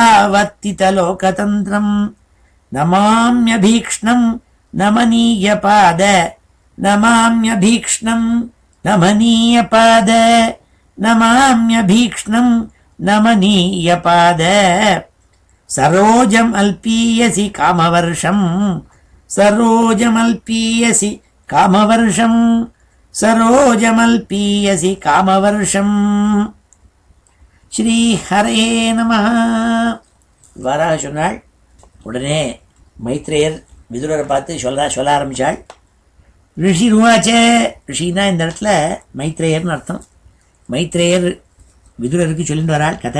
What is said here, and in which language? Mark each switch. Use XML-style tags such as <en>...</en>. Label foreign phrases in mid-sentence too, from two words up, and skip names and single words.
<sa>वर्तितलोकतन्त्रं नमाम्यभीक्ष्णं नमनीयपाद नमाम्यभीक्ष्णं नमनीयपाद नमाम्यभीक्ष्णं नमनीयपाद सरोजम् अल्पीयसि कामवर्षं सरोजमल्पीयसि कामवर्षं सरोजमल्पीयसि कामवर्षं श्रीहरे नमः.</sa> <ta>இவ்வாறாக சொன்னாள். உடனே மைத்ரேயர் விதுரரை பார்த்து சொல்ல ஆரம்பித்தாள்.</ta> <sa>ऋषि उवाच,</sa> <ta>ரிஷினா இந்த இடத்துல மைத்ரேயர்னு அர்த்தம். மைத்ரேயர் விதுரருக்கு சொல்லிட்டு வராள் கதை.</ta>